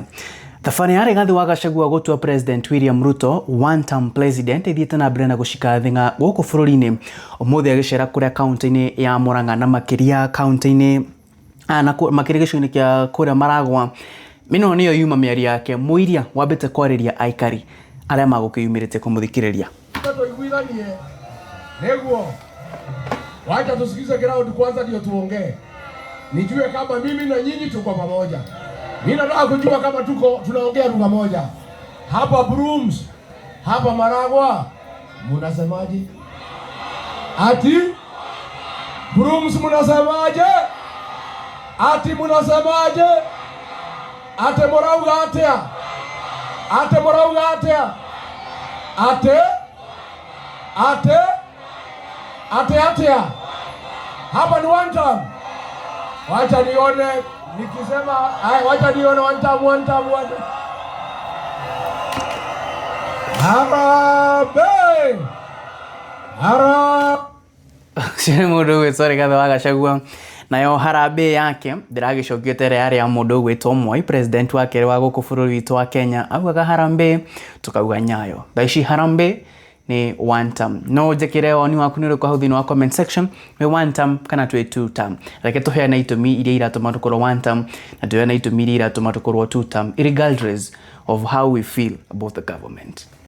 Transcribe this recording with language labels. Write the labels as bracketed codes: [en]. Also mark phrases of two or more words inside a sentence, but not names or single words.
[ki] Thabari ya Rigathi wa Gachagua gutua President William Ruto [en] one time president [ki] ithiete na mbere na gucika thinga guku bururi-ini umuthi agicera kuria county-ini ya Murang'a na makiria county-ini na makiria gicuni kia kuria Maragwa. Mino niyo yuma miari yake muiria wambete kwariria aikari aria magukiyumirite kumuthikiriria. Tuiguithanie neguo [sw] wacha tusikize ground kwanza ndio tuongee, nijue kama mimi na nyinyi tuko pamoja. Mimi nataka kujua kama tunaongea lugha moja. Hapa Brooms, hapa Maragwa mnasemaje? Ati Brooms mnasemaje? Ati mnasemaje? [ki] Ate morauga atia? Ate morauga atia? Ate atia? [sw] Hapa ni [en] one time. [sw] Wacha nione nikisema wacha nione [en] one time. [ki] Harambe. Sine mundu gwicwa Rigathi wa Gachagua nayo harambe yake ndiragicokio tere ya mundu gwitwo Moi president wa kere wa guku bururi witu wa Kenya augaga harambe tukauga Nyayo. Thaici harambe ni [en] one time. [ki] No njekire oni waku ni ruko thini wa [en] comment section [ki] we [en] one time [ki] kana twe [en] two time. [ki] Reke tuheana itumi iria iratuma tukorwo [en] one time [ki] na tuheana itumi iria iratuma tukorwo [en] two time regardless of how we feel about the government.